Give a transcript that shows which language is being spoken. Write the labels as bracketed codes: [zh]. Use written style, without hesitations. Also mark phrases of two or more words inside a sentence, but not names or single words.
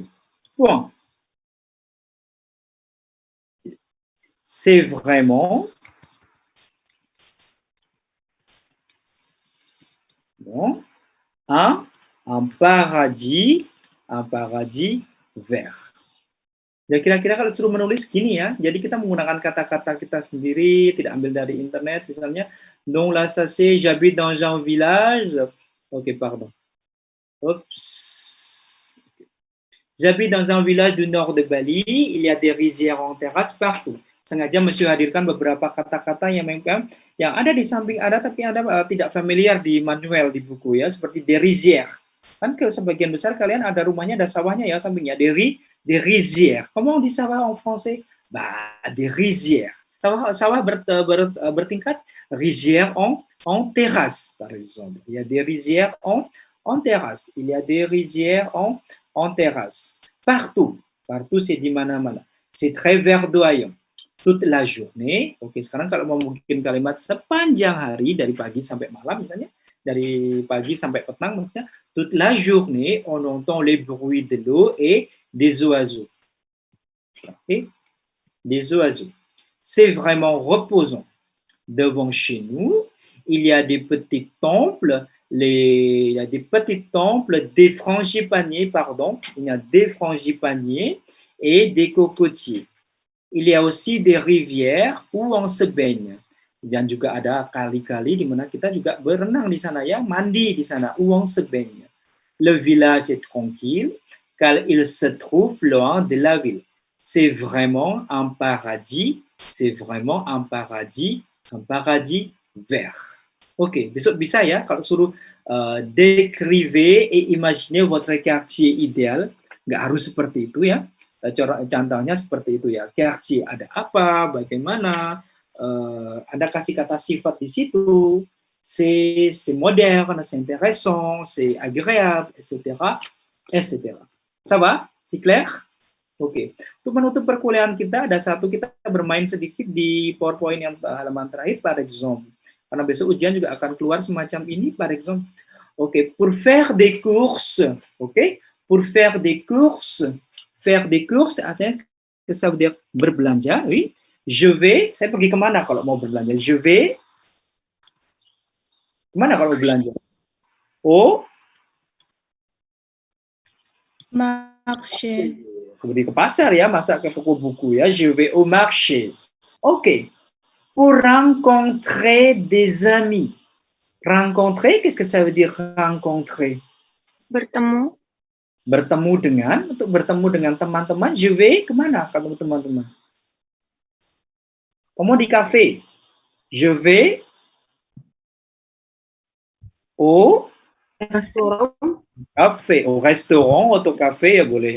[fr] Point. C'est vraiment bon, un paradis vert. [id] Ya kira-kira kalau suruh menulis gini ya, jadi kita menggunakan kata-kata kita sendiri, tidak ambil dari internet, misalnya, [fr] non là ça c'est, j'habite dans un village, ok pardon, j'habite dans un village du nord de Bali, il y a des rizières en terrasse partout. [id] Sengaja Monsieur hadirkan beberapa kata-kata yang ada di samping ada, tapi Anda tidak familiar di manual di buku ya, seperti [fr] des rizières. [id] Kan ke sebagian besar kalian ada rumahnya, ada sawahnya ya sampingnya, [fr] des rizières. Comment on dit sawah en français? Bah, des rizières. [id] Sawah bertingkat, [fr] rizières en terrasse, par exemple. Il y a des rizières en terrasse. Il y a des rizières en terrasse. Partout c'est di mana-mana. C'est très verdoyant. Toute la journée. [id] Oke, sekarang kalau mau mungkin kalimat sepanjang hari dari pagi sampai malam misalnya, dari pagi sampai petang maksudnya, [fr] toute la journée on entend les bruits de l'eau et des oiseaux. Okay? Des oiseaux. C'est vraiment reposant. Devant chez nous, il y a des petits temples, il y a des petits temples, des frangipaniers, pardon, il y a des frangipaniers et des cocotiers. Il y a aussi des rivières où on se baigne. [id] Dan juga ada kali-kali di mana kita juga berenang di sana ya, mandi di sana, [fr] où on se baigne. Le village est tranquille car il se trouve loin de la ville. C'est vraiment un paradis vert. [id] Oke, besok bisa ya kalau suruh [fr] décrivez et imaginez votre quartier idéal. [id] Nggak harus seperti itu ya. Contohnya seperti itu ya. Quartier ada apa, bagaimana, Anda kasih kata sifat di situ. [fr] C'est moderne, c'est intéressant, c'est agréable, etc., etc. Ça va? C'est clair? [id] Oke, untuk menutup perkuliahan kita, ada satu kita bermain sedikit di PowerPoint yang halaman terakhir, [fr] par exemple. [id] Karena besok ujian juga akan keluar semacam ini, [fr] par exemple. Oke, pour faire des courses, oke, pour faire des courses artinya ça veut dire berbelanja, oui. Je vais, [id] saya pergi kemana kalau mau berbelanja? [fr] Je vais, [id] kemana kalau mau belanja? [fr] Au marché. [id] Pergi ke pasar ya, masa ke toko buku ya. [fr] Je vais au marché. Ok. Pour rencontrer des amis. Rencontrer, qu'est-ce que ça veut dire rencontrer? [id] Bertemu. Bertemu dengan, untuk bertemu dengan teman-teman, [fr] je vais [id] kemana kalau teman-teman? Kamu di cafe. [fr] Je vais au café, au restaurant, au café, [id] ya boleh.